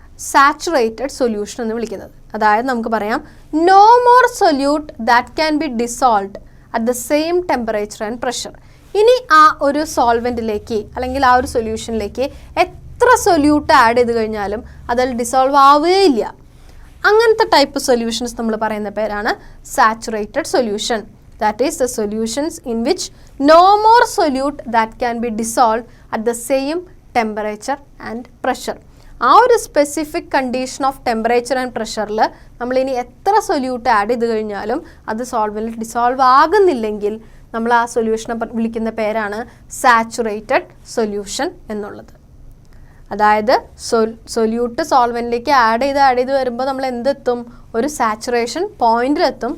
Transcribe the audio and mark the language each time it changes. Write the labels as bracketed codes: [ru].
[ml] Saturated solution എന്ന് വിളിക്കുന്നത്. അതായത് നമുക്ക് പറയാം [en] No more solute that can be dissolved at the same temperature and pressure. [ml] ഇനി ആ ഒരു സോൾവെൻറ്റിലേക്ക് അല്ലെങ്കിൽ ആ ഒരു സൊല്യൂഷനിലേക്ക് എത്ര സൊല്യൂട്ട് ആഡ് ചെയ്ത് കഴിഞ്ഞാലും അതിൽ ഡിസോൾവ് ആവുകയില്ല. അങ്ങനത്തെ ടൈപ്പ് സൊല്യൂഷൻസ് നമ്മൾ പറയുന്ന പേരാണ് saturated solution. [en] That is the solutions in which no more solute that can be dissolved at the same temperature and pressure. [ml] ആ ഒരു specific condition of temperature and പ്രഷറിൽ നമ്മളിനി എത്ര സൊല്യൂട്ട് ആഡ് ചെയ്ത് കഴിഞ്ഞാലും അത് സോൾവെൻറ്റിൽ ഡിസോൾവ് ആകുന്നില്ലെങ്കിൽ നമ്മൾ ആ സൊല്യൂഷനെ വിളിക്കുന്ന പേരാണ് സാച്ചുറേറ്റഡ് സൊല്യൂഷൻ എന്നുള്ളത്. അതായത് സൊല്യൂട്ട് സോൾവെൻറ്റിലേക്ക് ആഡ് ചെയ്ത് വരുമ്പോൾ നമ്മൾ എന്തെത്തും, ഒരു സാച്ചുറേഷൻ പോയിന്റിലെത്തും.